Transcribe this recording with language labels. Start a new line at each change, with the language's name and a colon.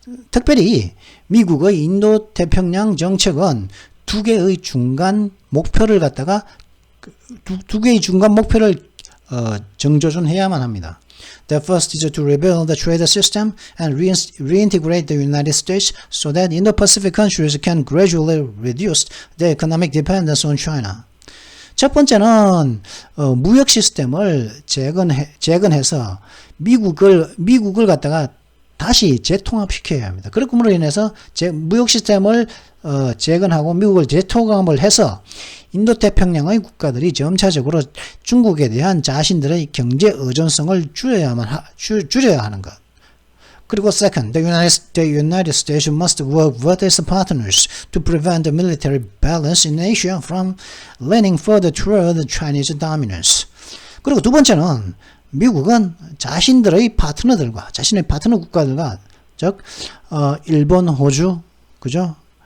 Korean: 특별히 미국의 인도-태평양 정책은 두 개의 중간 목표를 갖다가 두 개의 중간 목표를 정조준해야만 합니다.
English: The first is to rebuild the trade system and reintegrate the United States so that Indo-Pacific countries can gradually reduce their economic dependence on China.
Korean: 첫 번째는 무역 시스템을 재건해서 미국을 갖다가 다시 재통합시켜야 합니다. 그렇므로 인해서 무역 시스템을 재건하고 미국을 재통합을 해서 인도태평양의 국가들이 점차적으로 중국에 대한 자신들의 경제 의존성을 줄여야 하는 것. 그리고
English: second, the United States must work with its partners to prevent the military balance in Asia from leaning further toward Chinese dominance.
Korean: 그리고 두 번째는 미국은 자신의 파트너 국가들과 즉 일본, 호주, 그죠?